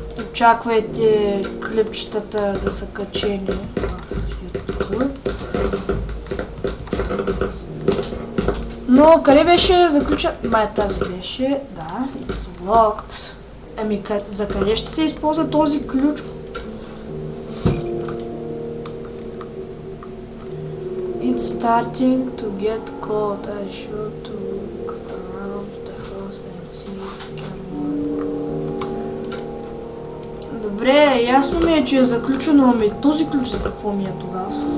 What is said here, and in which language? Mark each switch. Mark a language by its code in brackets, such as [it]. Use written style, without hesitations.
[bg] Очаквайте клипчетата да са качени в YouTube. Но къде беше заключен? Май тази беше, да, [en] it's locked. [bg] Ами за къде ще се използва този ключ? [en] It's starting to get cold. I should look around the house and see if I can work. [bg] Добре, ясно ми е, че е заключено, ами този ключ за какво ми е тогава?